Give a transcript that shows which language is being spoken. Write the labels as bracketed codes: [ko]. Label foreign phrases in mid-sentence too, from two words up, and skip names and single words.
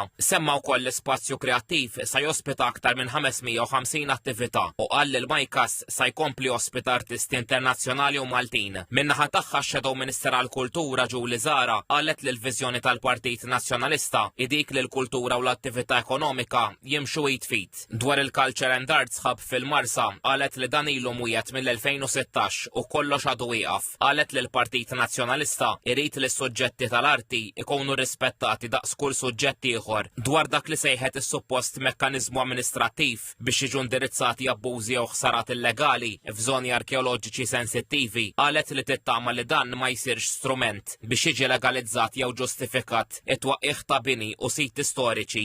[mt] Semma wkoll l-ispazju kreattiv sa jospita aktar minn 550 attività u qal li l-Majkas sa jkompli ospita artisti internazzjonali u Maltin. Min-naħa tagħha x- [en] Shadow Minister [mt] għall-Kultura Julie Zara qalet li l-viżjoni tal-Partit Nazzjonalista idik li l-kultura u l-attività ekonomika jimxu jitfit. Dwar il-Culture and Arts Hub fil-Marsa qalet li dan ilu mwiet mill-2016 u kollox għadu wieqaf. Qalet li l-Partit Nazzjonalista irid li s-suġġetti tal-arti ikunu rispettati daqs kull suġġett ieħor. Dwar dak li sejħet is-suppost mekkaniżmu amministrattiv biex jiġu indirizzati abbużi jew ħsarat illegali f'żoni arkeoloġiċi sensittivi, qalet li tittama li dan ma jsirx strument biex jiġi legalizzat jew ġustifikat it-twaqqih ta' bini u siti storiċi.